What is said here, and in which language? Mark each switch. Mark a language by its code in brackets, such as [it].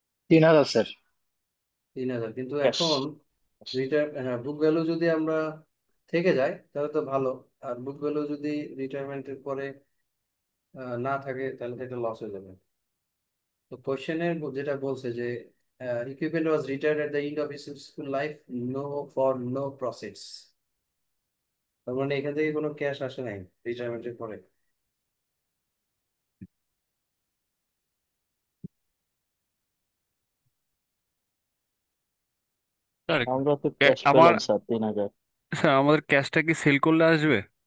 [bn] 3,000 sir. 3,000। কিন্তু cash. এখন হ্যাঁ, বুক ভ্যালু যদি আমরা থেকে যায় তাহলে তো ভালো, আর বুক ভ্যালু যদি রিটায়ারমেন্টের পরে না থাকে তাহলে তো এটা লস হয়ে যাবে। তো কোশ্চেনের যেটা বলছে যে [en] equipment was retired at the end of its useful life, no profits. [bn] তার মানে এখান থেকে কোনো ক্যাশ আসে নাই রিটায়ারমেন্টের পরে। স্যার আমরা তো ক্যাশ আমার পেলাম স্যার 3,000। স্যার আমাদের ক্যাশটা কি সেল করলে আসবে?